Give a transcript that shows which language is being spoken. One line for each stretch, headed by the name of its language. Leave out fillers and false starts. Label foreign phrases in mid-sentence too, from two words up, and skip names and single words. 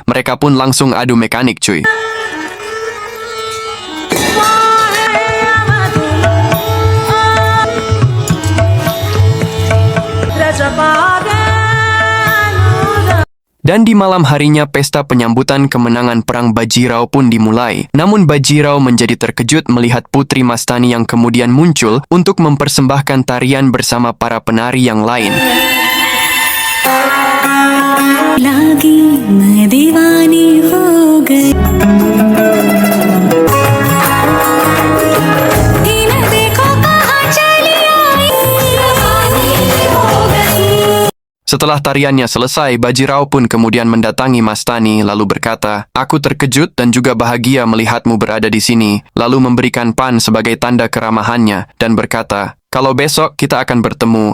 Indonesian: Mereka pun langsung adu mekanik cuy. Dan di malam harinya pesta penyambutan kemenangan perang Bajirao pun dimulai. Namun Bajirao menjadi terkejut melihat Putri Mastani yang kemudian muncul untuk mempersembahkan tarian bersama para penari yang lain.
Hindi: Lagi मैं दीवानी हो गई
Indonesian: Setelah tariannya selesai, Bajirao pun kemudian mendatangi Mastani lalu berkata, aku terkejut dan juga bahagia melihatmu berada di sini, lalu memberikan pan sebagai tanda keramahannya dan berkata, kalau besok kita akan bertemu.